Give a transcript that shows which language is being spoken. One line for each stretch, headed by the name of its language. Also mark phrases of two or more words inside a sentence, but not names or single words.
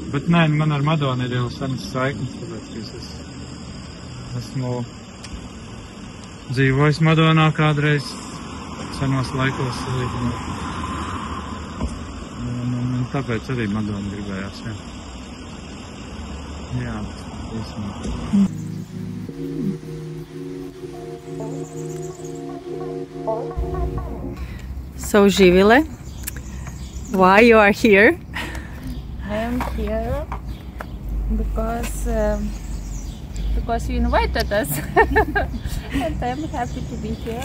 Latvian: Bet nē, man ar Madonu ir jau senas saiknes, tāpēc, ka es esmu dzīvojis Madonā kādreiz senos laikos. Un tāpēc arī Madonu gribējās, jā. Jā, īstenībā.
English: So, Živile, why you are here? I am here because you invited us, and I'm happy to be here.